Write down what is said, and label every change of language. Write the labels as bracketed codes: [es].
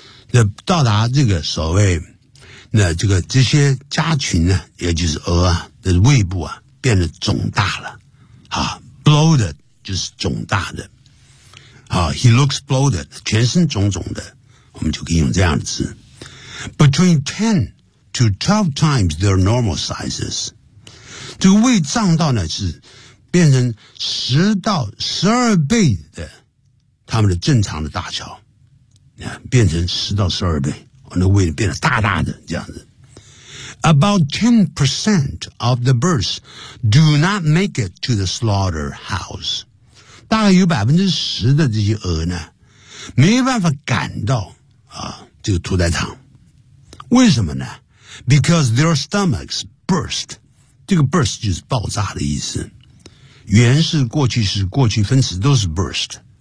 [zh] 那到达这个所谓那这个这些家禽呢也就是鹅啊的胃部啊变得肿大了啊 bloated 就是肿大的啊 [en] he looks bloated [zh] 全身肿肿的我们就可以用这样的词 [en] Between 10 to 12 times their normal sizes. [zh] 这个胃胀到呢是变成10到12倍的他们的正常的大小。变成10到12倍。那胃变得大大的这样子。 [en] About 10% of the birds do not make it to the slaughterhouse. [zh] 大概有10%的这些鹅呢没办法赶到啊这个屠宰场。为什么呢 [en] ?Because their stomachs burst. [zh] 这个 burst 就是爆炸的意思。原是过去式过去分词都是 burst。